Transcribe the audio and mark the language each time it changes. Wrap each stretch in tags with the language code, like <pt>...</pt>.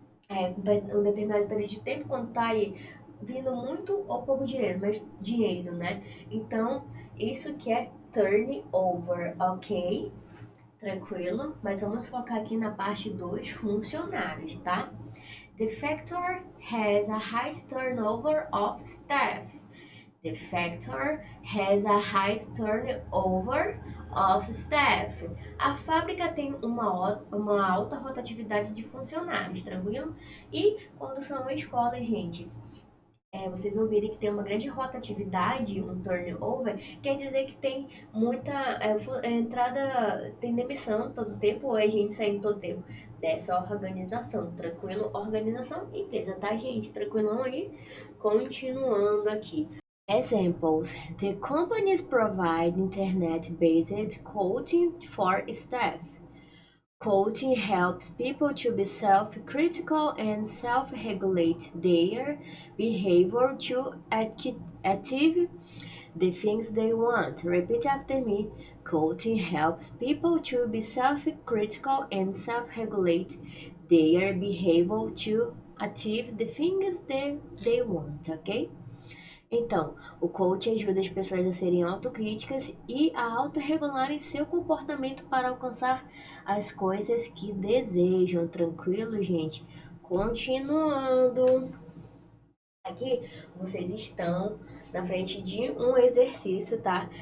<pt>Um determinado período de tempo, quando tá aí vindo muito ou pouco dinheiro, mas dinheiro, né? Então, isso que é turnover, ok? Tranquilo? Mas vamos focar aqui na parte dos funcionários, tá?</pt> <en>The factor has a high turnover of staff. The factor has a high turnover of staff.</en> <pt>A fábrica tem uma alta rotatividade de funcionários, tranquilo? E quando são escolas, gente, vocês ouvirem que tem uma grande rotatividade, um turnover, quer dizer que tem muita entrada, tem demissão todo tempo, ou é gente saindo todo tempo dessa organização, tranquilo? Organização, empresa, tá, gente? Tranquilão aí? Continuando aqui.</pt> <en>Examples: the companies provide internet-based coaching for staff. Coaching helps people to be self-critical and self-regulate their behavior to achieve the things they want. Repeat after me. Coaching helps people to be self-critical and self-regulate their behavior to achieve the things they want, ok?</en> <pt>Então, o coach ajuda as pessoas a serem autocríticas e a autorregularem seu comportamento para alcançar as coisas que desejam. Tranquilo, gente? Continuando. Aqui, vocês estão na frente de um exercício, tá?</pt>